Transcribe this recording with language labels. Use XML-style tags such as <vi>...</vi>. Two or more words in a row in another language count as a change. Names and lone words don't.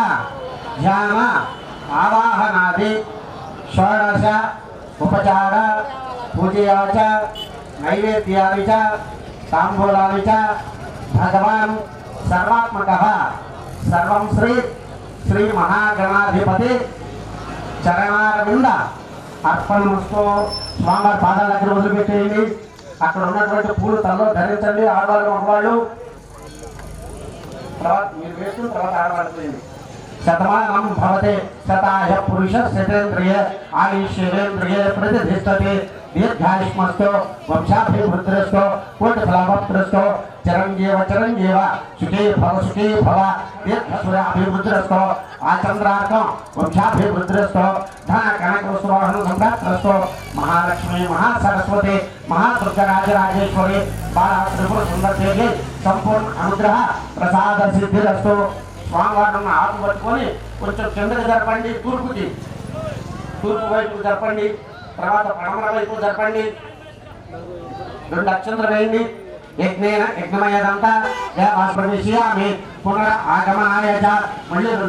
<sa>ధ్యాన ఆవాహనాది షోడశ ఉపచార పూజయా చ నైవేద్యాని చ తాంబూలాని చ భగవాన్ సర్వాత్మకః సర్వం శ్రీ మహాగణాధిపతి చరణారవింద అర్పణమస్తు</sa> <te>స్వామివారి పాదాల దగ్గర వదిలిపెట్టేయండి అక్కడ ఉన్నటువంటి పూలు తలలో ధరించండి ఆడవాళ్ళు మగవాళ్ళు తర్వాత మీరు వేసుకుని తర్వాత ఆడవాళ్ళకి</te> <sa>शतमानं भवते शताय पुरुषः शतेन्द्रिय आयुष्येन्द्रिय प्रतिष्ठते दीर्घायुष्मस्तो वंशाभिवृद्धिरस्तो कोटिफलवक्त्रस्तो चिरञ्जीव सुखी भव दीर्घसुराभिवृद्धिरस्तो आचन्द्रार्कं वंशाभिवृद्धिरस्तो धनकनकवस्तुवाहनं सम्प्राप्तरस्तो महालक्ष्मी महासरस्वती महादुर्गाराजराजेश्वरी बाला त्रिपुरसुन्दरदेवी संपूर्ण अनुग्रह प्रसाद सिद्धिरस्तो</sa> <te>స్వామివారిని ఆకు పట్టుకొని కొంచెం కిందకి జరపండి తూర్పు వైపు జరపండి</te> <sa>తర్వాత పడమర వైపు జరపండి</sa> <te>2 అక్షంతలు వేయండి యజ్ఞమయ్యేదంతా</te> <sa>ప్రవేశయామి పునర ఆగమనాయ</sa> <te>మళ్ళీ 2</te>